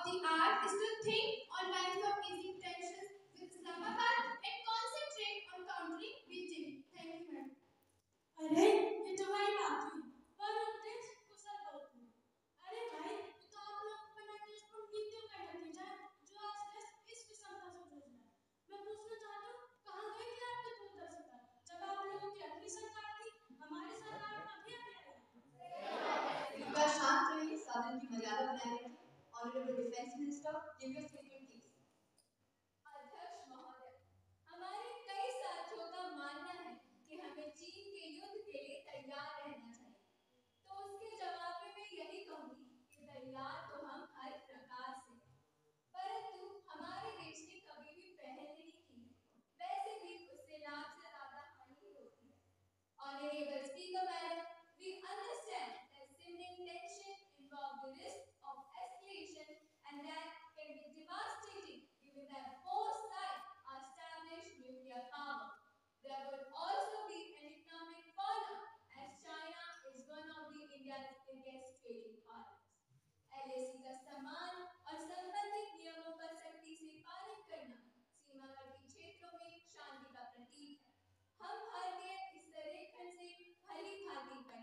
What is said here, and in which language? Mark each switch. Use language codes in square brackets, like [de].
[en] hard is to think on lines of easing tensions with Islamabad and concentrate on countering Beijing. Thank you, ma'am. [hi] अरे ये तो भाई बात हुई पर उद्देश्य कुशल बहुत हुई। अरे भाई ये तो आप लोग पर मैनेजमेंट नीतियों का नतीजा है जो आज देश इस विषमता से जूझ रहा है। मैं पूछना चाहता हूँ कहाँ गई थी आपकी दूरदर्शिता जब आप लोगों की अपनी सरकार थी हमारी सरकार में अभी अभी आई है। कृपया शांत रहिए, सदन की मर्यादा बनाए रखिए। [en] Honourable defence minister, give your statement please. [hi] अध्यक्ष महोदय, हमारे कई साथियों का मानना है कि हमें चीन के युद्ध के लिए तैयार रहना चाहिए। तो उसके जवाब में मैं यही कहूंगी कि तैयार तो हम हर प्रकार से हैं, परंतु हमारे देश ने कभी भी पहल नहीं की है। वैसे भी उससे लाभ से ज्यादा हानि ही होती है। [en] Honorable Speaker Madam, we understand that simmering tension involves the risk of escalation and that can be devastating given that both sides are established nuclear power. There would also be an economic fallout as China is one of the India's biggest trading partners. [hi] LAC का सम्मान और संबंधित नियमों का सख्ती से पालन करना सीमावर्ती क्षेत्रों में शांति का प्रतीक है। हम भारतीय इस संरेखण से भली भांति